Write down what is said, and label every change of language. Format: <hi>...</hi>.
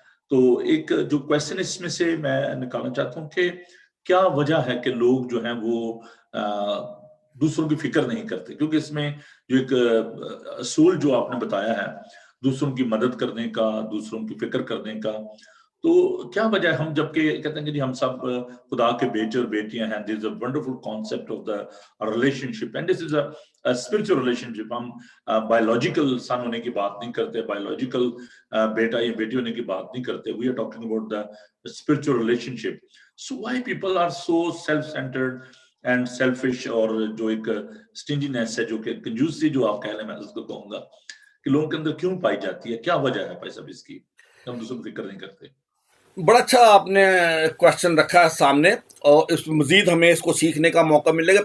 <ur>تو ایک جو کویسچن اس میں سے میں نکالنا چاہتا ہوں کہ کیا وجہ ہے کہ لوگ جو ہیں وہ دوسروں کی فکر نہیں کرتے، کیونکہ اس میں جو ایک اصول جو آپ نے بتایا ہے دوسروں کی مدد کرنے کا، دوسروں کی فکر کرنے کا، تو کیا وجہ ہے ہم جب کہ کہتے ہیں کہ جی ہم سب خدا کے بیٹے اور بیٹیاں ہیں.</ur> <en>This is a wonderful concept of the relationship and this is a spiritual relationship.</en> <ur>ہم بایولوجیکل سن ہونے کی بات نہیں کرتے، بایولوجیکل بیٹا یا بیٹی ہونے کی بات نہیں کرتے.</ur> <en>We are talking about the spiritual relationship. So why people are so self centred and selfish,</en> <ur>اور جو ایک اسٹنجینس ہے، جو کہ کنجوسی جو آپ کہہ رہے ہیں، میں اس کو کہوں گا کہ لوگوں کے اندر کیوں پائی جاتی ہے، کیا وجہ ہے بھائی صاحب اس کی ہم دوسروں کو فکر نہیں کرتے؟ بڑا اچھا آپ نے کوشچن رکھا ہے سامنے، اور اس مزید ہمیں اس کو سیکھنے کا موقع ملے گا.</ur>